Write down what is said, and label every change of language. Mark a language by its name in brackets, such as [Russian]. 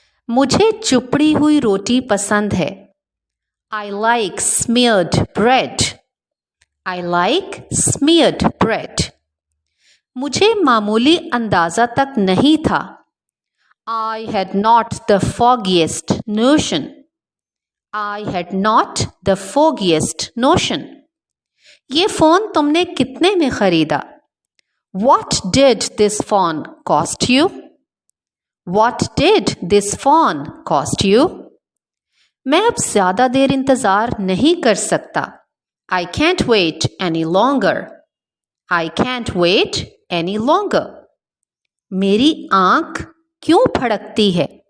[Hindi] मुझे चुपड़ी हुई रोटी पसंद है. [English] I like smeared bread. I like smeared bread. [Hindi] मुझे मामूली अंदाज़ा तक नहीं था. [English] I had not the foggiest notion. I had not the foggiest notion. [Hindi] ये फ़ोन तुमने कितने में ख़रीदा? [English] What did this phone cost you? What did this phone cost you? [Hindi] मैं अब ज़्यादा देर इंतज़ार नहीं कर सकता. [English] I can't wait any longer. I can't wait any longer. [Hindi] मेरी आँख क्यों फड़कती है?